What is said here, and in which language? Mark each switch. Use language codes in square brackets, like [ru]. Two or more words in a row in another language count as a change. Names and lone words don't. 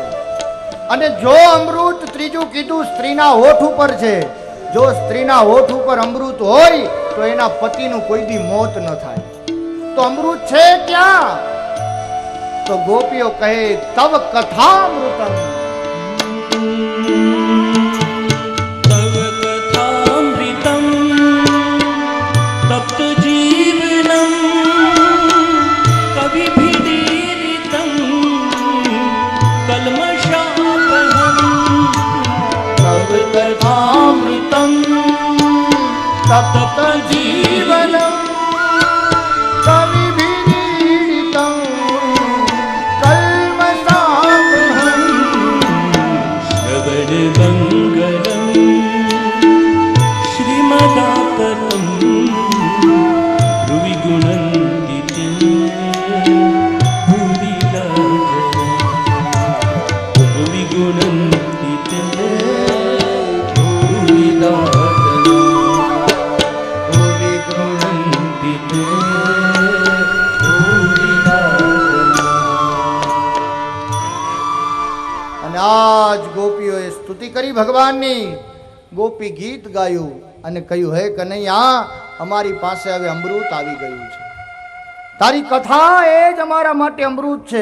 [gu] અને જો અમૃત, ત્રીજું કીધું, સ્ત્રીના હોઠ ઉપર છે. જો સ્ત્રીના હોઠ ઉપર અમૃત હોય, તો એના પતિનું કોઈ દી મોત ન થાય. તો અમૃત છે ક્યાં? તો ગોપીઓ કહે [sa] तव कथामृतम. तव कथामृतं तप्त जीवनं कविभिरीडितं कल्मषापहं. तव कथामृतम तप्त जीवनम कविभीडितम कल्मषापहं. श्रवणमङ्गलं श्रीमदाततं भुवि गुणन्ति ते भूरिदा जना. भुवि गुणन्ति ते भूरिदा जना. भुवि गुणन्ति ते भूरिदा जना. [gu] અને આજ ગોપીઓએ સ્તુતિ કરી ભગવાનની. ગોપી ગીત ગાયું અને કહ્યું હે કનૈયા, અમારી પાસે હવે અમૃત આવી ગયું છે. તારી કથા એ જ અમારા માટે અમૃત છે.